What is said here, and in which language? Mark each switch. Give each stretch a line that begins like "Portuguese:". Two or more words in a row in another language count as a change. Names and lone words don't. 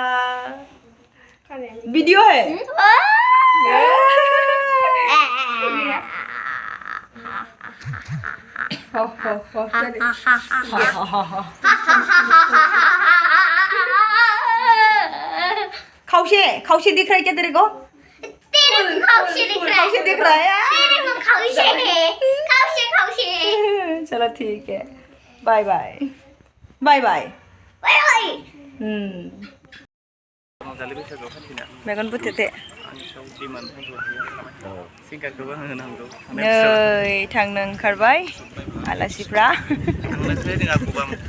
Hindi: वीडियो है खाउशे दिख रहा है क्या तेरे को तेरे को खाउशे दिख रहा है खाउशे दिख रहा है तेरे को खाउशे है खाउशे चलो ठीक है बाय बाय बाय बाय बाय बाय मेगन बुथेते
Bodo: सिंगारखौबो होनांगौ नै थांनो ओंखारबाय आलासिफ्रा थांनोसै जोंहा गगामुखखौ